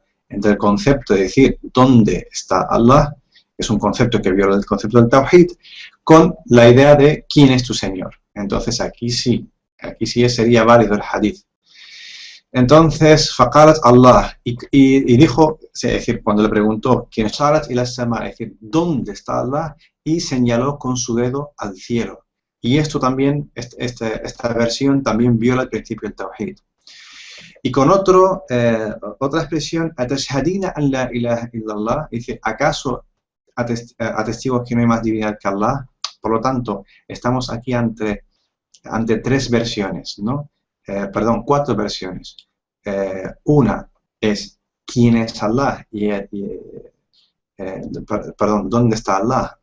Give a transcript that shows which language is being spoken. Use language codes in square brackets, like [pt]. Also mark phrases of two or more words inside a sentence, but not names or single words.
[es] Entre el concepto de decir ¿dónde está Allah? Es un concepto que viola el concepto del Tawhid, con la idea de ¿quién es tu Señor? Entonces aquí sí sería válido el hadith. Entonces, [ar] فقالت الله, [es] y dijo, es decir, cuando le preguntó quién es [ar] أشارت إلى السماء, [es] es decir, ¿dónde está Allah? Y señaló con su dedo al cielo. Y esto también, esta versión también viola el principio del Tawhid. Y con otra expresión, [ar] أتشهدين أن لا إله إلا الله, [es] dice, ¿acaso atestigo que no hay más divinidad que Allah? Por lo tanto, estamos aquí ante tres versiones, ¿no? Cuatro versiones. Una es ¿quién es Allah? ¿Dónde está Allah?